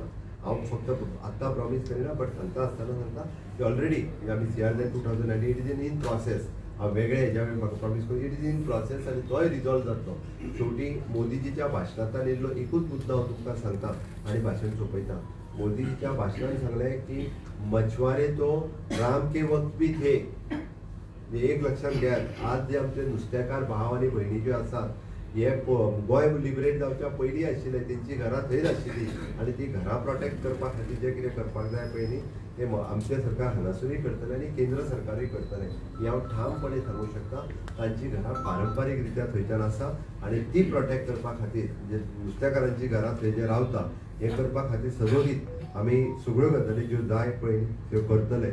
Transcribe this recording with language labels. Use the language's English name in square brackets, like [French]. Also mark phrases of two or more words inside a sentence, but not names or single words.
[Konkani] हांव फक्त आत्तां प्रॉमिस करिना बट सांगता आसतना सांगता की ऑलरेडी आमी CRZ 2019 [English] it is in process. [Konkani] हांव वेगळे हेज्या वेळी म्हाका प्रॉमिस करून [English] it is in process [Konkani] आनी तोय रिजॉल्व जातलो. शेवटी मोदीजीच्या भाशणांतल्यान येयल्लो एकूच मुद्दो हांव तुमकां सांगता आनी भाशण सोंपयता. मोदीजीच्या भाशणान सांगलें [Hindi] की मछुआरे तो राम के वक्त भी थे. एक लक्षात घेयात, आज जे आमचे नुस्तेकार भाव आनी भयणी ज्यो आसात हे गोंय लिबरेट जावच्या पयलीं आशिल्ले, तेंची घरां थंयच आशिल्लीं आनी ती घरां प्रोटेक्ट करपा खातीर जें कितें करपाक जाय पळय न्ही ते आमचें सरकार हांगासरूय करतलें आनी केंद्र सरकारूय करतलें. हें हांव ठामपणे सांगूं शकता. तांची घरां पारंपारीक रित्या थंयच्यान आसा आनी ती प्रोटेक्ट करपा खातीर म्हणजे नुस्तेकारांची घरां थंय जे रावता हें करपा खातीर सदोदीत आमी सगळ्यो गजाली ज्यो जाय पळय त्यो करतले.